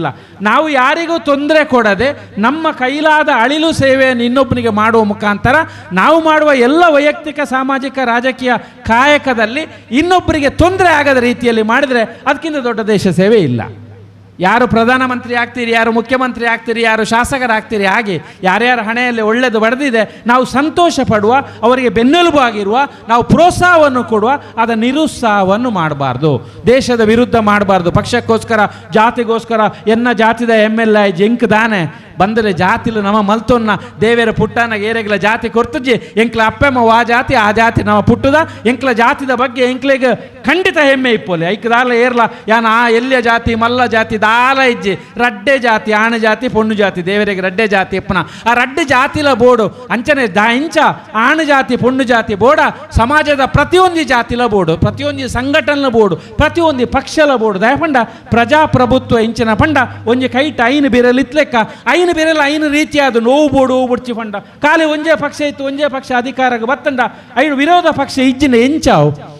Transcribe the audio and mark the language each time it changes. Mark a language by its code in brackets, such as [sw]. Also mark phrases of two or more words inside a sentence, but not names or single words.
[kn] ನಾವು ಯಾರಿಗೂ ತೊಂದರೆ ಕೊಡದೆ ನಮ್ಮ ಕೈಲಾದ ಅಳಿಲು ಸೇವೆಯನ್ನು ಇನ್ನೊಬ್ಬನಿಗೆ ಮಾಡುವ ಮುಖಾಂತರ ನಾವು ಮಾಡುವ ಎಲ್ಲ ವೈಯಕ್ತಿಕ ಸಾಮಾಜಿಕ ರಾಜಕೀಯ ಕಾಯಕದಲ್ಲಿ ಇನ್ನೊಬ್ಬರಿಗೆ ತೊಂದರೆ ಆಗದ ರೀತಿಯಲ್ಲಿ ಮಾಡಿದರೆ ಅದಕ್ಕಿಂತ ದೊಡ್ಡ ದೇಶ ಸೇವೆ ಇಲ್ಲ. ಯಾರು ಪ್ರಧಾನಮಂತ್ರಿ ಆಗ್ತೀರಿ, ಯಾರು ಮುಖ್ಯಮಂತ್ರಿ ಆಗ್ತೀರಿ, ಯಾರು ಶಾಸಕರಾಗ್ತೀರಿ, ಹಾಗೆ ಯಾರ್ಯಾರ ಹಣೆಯಲ್ಲಿ ಒಳ್ಳೆಯದು ಬರೆದಿದೆ ನಾವು ಸಂತೋಷ ಪಡುವ, ಅವರಿಗೆ ಬೆನ್ನೆಲುಬು ಆಗಿರುವ, ನಾವು ಪ್ರೋತ್ಸಾಹವನ್ನು ಕೊಡುವ, ಅದರ ನಿರುತ್ಸಾಹವನ್ನು ಮಾಡಬಾರ್ದು, ದೇಶದ ವಿರುದ್ಧ ಮಾಡಬಾರ್ದು. [tcy] ಪಕ್ಷಕ್ಕೋಸ್ಕರ ಜಾತಿಗೋಸ್ಕರ ಎನ್ನ ಜಾತಿದ MLA ಜಿಂಕ್ದಾನೆ ಬಂದರೆ ಜಾತಿಲು ನಮ್ಮ ಮಲ್ತೊನ್ನ ದೇವೇರ ಪುಟ್ಟನ ಏರೆಗಳ ಜಾತಿ ಕೊರ್ತಜ್ಜಿ ಎಂಕ್ಲ ಅಪ್ಪೆಮ್ಮ ಆ ಜಾತಿ ನಮ್ಮ ಪುಟ್ಟದ ಎಂಕ್ಲ ಜಾತಿದ ಬಗ್ಗೆ ಎಂಕ್ಲೆಗೆ ಖಂಡಿತ ಹೆಮ್ಮೆ ಇಪ್ಪೋಲೆ. ಐಕ್ದಾಲ ಏರ್ಲ ಯಾನ ಆ ಎಲ್ಲಿಯ ಜಾತಿ ಮಲ್ಲ ಜಾತಿ ದಾಲ ಇಜ್ಜಿ ರಡ್ಡೆ ಜಾತಿ ಆಣೆ ಜಾತಿ ಪೊಣ್ಣು ಜಾತಿ ದೇವರಿಗೆ ರಡ್ಡೆ ಜಾತಿ ಎಪ್ಪನ ಆ ರಡ್ಡೆ ಜಾತಿಲ ಬೋಡು ಅಂಚನೆ ಇಂಚ ಆಣು ಜಾತಿ ಪೊಣ್ಣು ಜಾತಿ ಬೋಡ ಸಮಾಜದ ಪ್ರತಿಯೊಂದು ಜಾತಿಲ ಬೋಡು, ಪ್ರತಿಯೊಂದು ಸಂಘಟನೆಲ ಬೋಡು, ಪ್ರತಿಯೊಂದು ಪಕ್ಷಲ ಬೋಡು ದಯಪಂಡ ಪ್ರಜಾಪ್ರಭುತ್ವ ಇಂಚಿನ ಪಂಡ ಒಂಜಿ ಕೈಟ್ ಐನು ಬಿರಲಿತ್ಲೆಕ್ಕ ಐನು ಬೇರೆಲ್ಲ ಐನು ರೀತಿಯಾದ ನೋವು ಬೋಡು ಬಿಡ್ಚಿ ಪಂಡ ಖಾಲಿ ಒಂಜೇ ಪಕ್ಷ ಇತ್ತು, ಒಂಜೇ ಪಕ್ಷ ಅಧಿಕಾರಕ್ಕೆ ಬತ್ತಂಡ ಐನು ವಿರೋಧ ಪಕ್ಷ ಇಜ್ಜಿನ ಎಂಚಾವು